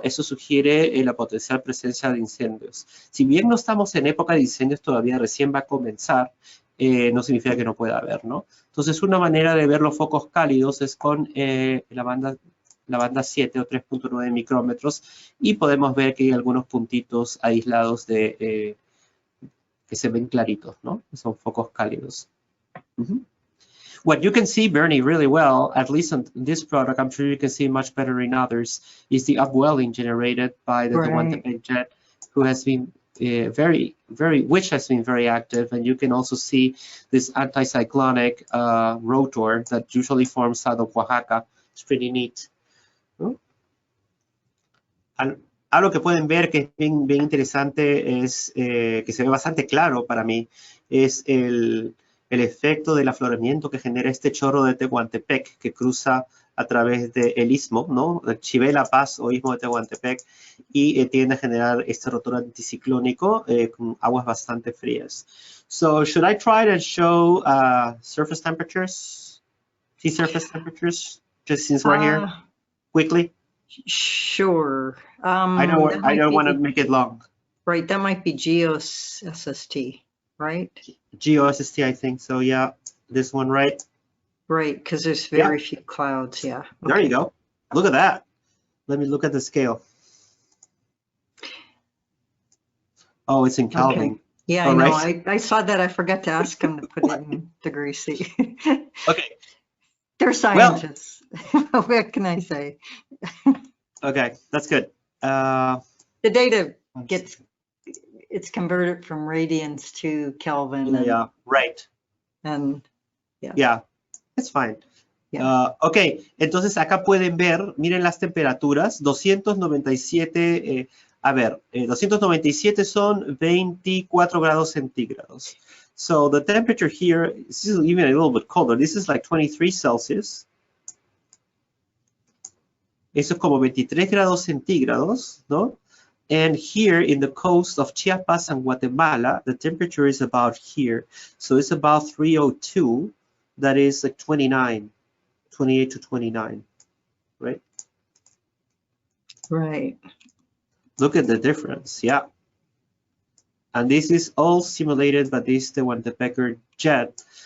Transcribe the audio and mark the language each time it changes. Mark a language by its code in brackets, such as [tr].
[es] Eso sugiere la potencial presencia de incendios. Si bien no estamos en época de incendios todavía, recién va a comenzar, no significa que no pueda haber, ¿no? Entonces, una manera de ver los focos cálidos es con la banda 7 o 3.9 micrómetros y podemos ver que hay algunos puntitos aislados que se ven claritos, ¿no? Son focos cálidos. [en] What you can see, Bernie, really well, at least on this product, I'm sure you can see much better in others, is the upwelling generated by the Tehuantepec jet, who has been which has been very active. And you can also see this anticyclonic rotor that usually forms out of Oaxaca. It's pretty neat. [es] Algo que pueden ver que es bien interesante es, que se ve bastante claro para mí, es el efecto del afloramiento que genera este chorro de Tehuantepec que cruza a través del istmo, ¿no? Chivé La Paz o istmo de Tehuantepec, y tiende a generar este rotor anticiclónico con aguas bastante frías. [en] So, should I try to show surface temperatures? Sea surface temperatures, just since we're here, quickly? Sure. I don't want to make it long. Right, that might be GeoSST, right? GeoSST, I think so, yeah. This one, right? Right, because there's very few clouds, yeah. Okay. There you go. Look at that. Let me look at the scale. Oh, it's in Kelvin. Okay. Yeah, I know. I saw that. I forgot to ask him to put it in degrees C. Okay. They're scientists. Well, what can I say? Okay, that's good. The data it's converted from radians to Kelvin. Yeah, right. And yeah, it's fine. Yeah. [es] Ok, entonces acá pueden ver, miren las temperaturas, 297, 297 son 24 grados centígrados. [en] So the temperature here, this is even a little bit colder. This is like 23 Celsius. [es] Eso es como 23 grados centígrados, ¿no? [en] And here in the coast of Chiapas and Guatemala, the temperature is about here. So it's about 302. That is like 28 to 29, right? Right. Look at the difference, yeah. And this is all simulated by this Tehuantepec jet.